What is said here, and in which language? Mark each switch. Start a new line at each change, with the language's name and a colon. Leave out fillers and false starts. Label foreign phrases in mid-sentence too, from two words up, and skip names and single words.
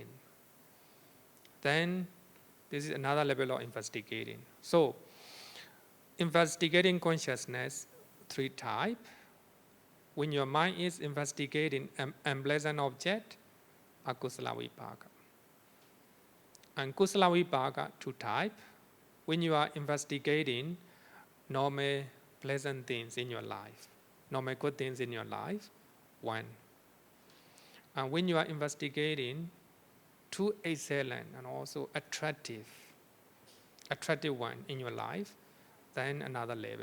English: Then this is another level of investigating. So investigating consciousness, 3 type. When your mind is investigating an unpleasant object,
Pali: akusala vipaka.
English: And
Pali: kusala vipaka,
English: 2 type. When you are investigating normal pleasant things in your life, normal good things in your life, 1. And when you are investigating 2 excellent and also attractive 1 in your life, then another level.